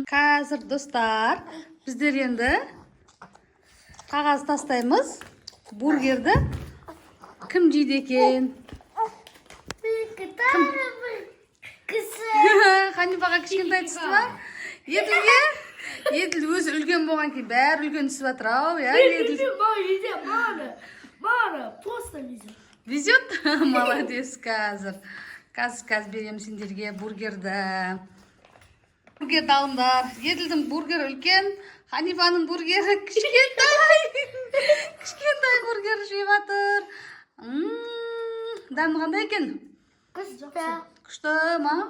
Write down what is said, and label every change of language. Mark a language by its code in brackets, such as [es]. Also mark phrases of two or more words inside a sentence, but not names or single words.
[kk] Қазір достар, біздер енді қағаз тастаймыз. Бургерді кім жейді екен? Ханифаға кішкентай түсті ма? Еділге? Еділ өзі үлкен болған кейін бәрі үлкен түсіп жатыр ау, я? [ru] Мара, просто везет. Везет? Молодец қазір. [kk] Қазір беремін сендерге бургерді. Бургерді алыңдар. Еділдің бургері үлкен, Ханифаның бургері кішкентай. Кішкентай бургер жеп жатыр. Дәмі қандай екен? Күшті ма?